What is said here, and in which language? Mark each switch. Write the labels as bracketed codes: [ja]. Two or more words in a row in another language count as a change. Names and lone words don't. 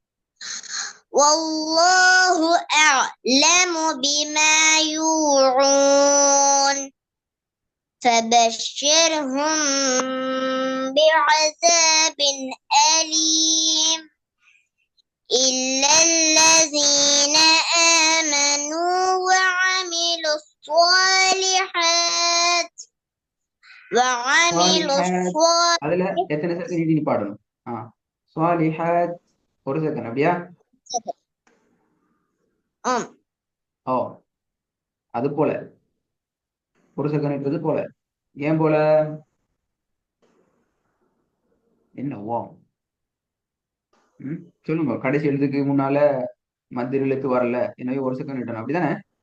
[ar] والله أعلم بما يوعون فبشرهم بعذاب أليم إلا الذين آمنوا وعملوا الصالحات [ta] அதுல எத்தனை செகண்ட் நீ பாடணும் சாலிஹாத் ஒரு செகண்ட் அப்படியா ஓ அது போல ஒரு செகண்ட் இருப்பது போல ஏன் போல என்ன ஓ சொல்லுங்க கடைசி எழுத்துக்கு முன்னால மத்திய எழுத்து வரல எனவே ஒரு செகண்ட் விட்டணும் அப்படிதானே